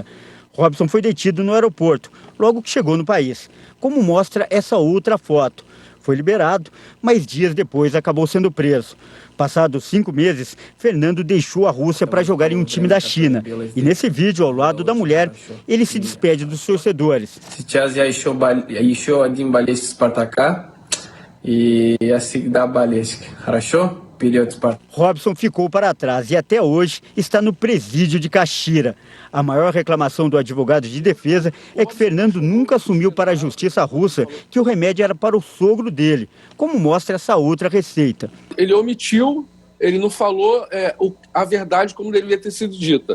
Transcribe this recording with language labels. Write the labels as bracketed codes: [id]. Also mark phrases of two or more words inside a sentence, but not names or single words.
[pt] Robson foi detido no aeroporto, logo que chegou no país, como mostra essa outra foto. Foi liberado, mas dias depois acabou sendo preso. Passados 5 meses, Fernando deixou a Rússia para jogar em um time da China. E nesse vídeo, ao lado da mulher, ele se despede dos torcedores. [ru] Сейчас я еще один болельщик Спартака и я всегда болельщик. Хорошо? [pt] Robson ficou para trás e até hoje está no presídio de Caxira. A maior reclamação do advogado de defesa é que Fernando nunca assumiu para a justiça russa que o remédio era para o sogro dele, como mostra essa outra receita. Ele omitiu, ele não falou a verdade como deveria ter sido dita.